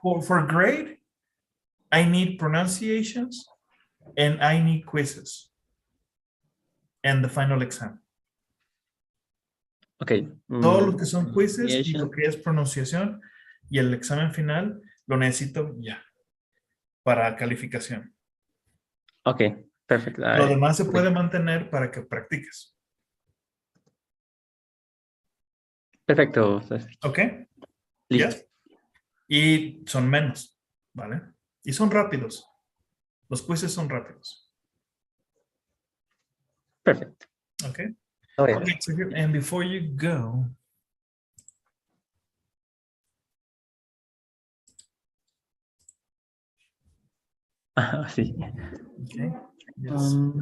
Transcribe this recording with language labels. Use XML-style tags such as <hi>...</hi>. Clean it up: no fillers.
<en>for grade, I need pronunciations and I need quizzes and the final exam. okay.</en> <es>Todo lo que son quizzes y lo</es> <en>Pronunciation.</en> <es>que es pronunciación y el examen final lo necesito ya para calificación.</es> <en>Okay, perfect.</en> <es>Lo demás se puede mantener para que practiques. Perfecto.</es> <en>¿Ok?</en> <es>Listo. Yes? Y son menos, ¿vale? Y son rápidos. Los quizzes son rápidos.</es> <en>Perfect. Okay. Oh, yeah. Okay, so here, and before you go,</en> <es>Sí.</es> <en>okay. Yes.</en>